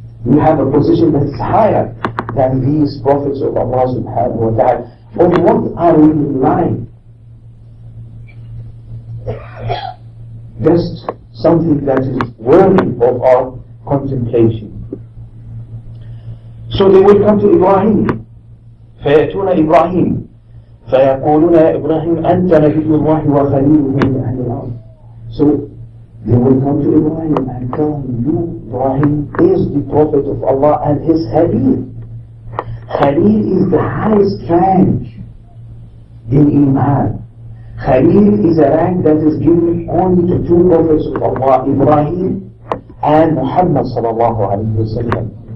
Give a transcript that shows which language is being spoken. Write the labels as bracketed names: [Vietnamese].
[English] You have a position that is higher than these prophets of Allah subhanahu wa ta'ala. On what are we relying? Just something that is worthy of our contemplation. So they will come to Ibrahim. [Arabic] فيأتون إبراهيم فيقولون يا إبراهيم أنت نبي الله وخليله من أهل الأرض. [English] So they will come to Ibrahim and tell him, you, Ibrahim, is the Prophet of Allah and his Khalil. Khalil is the highest rank in Iman. Khalil is a rank that is given only to two prophets of Allah, Ibrahim and Muhammad sallallahu alayhi wa sallam.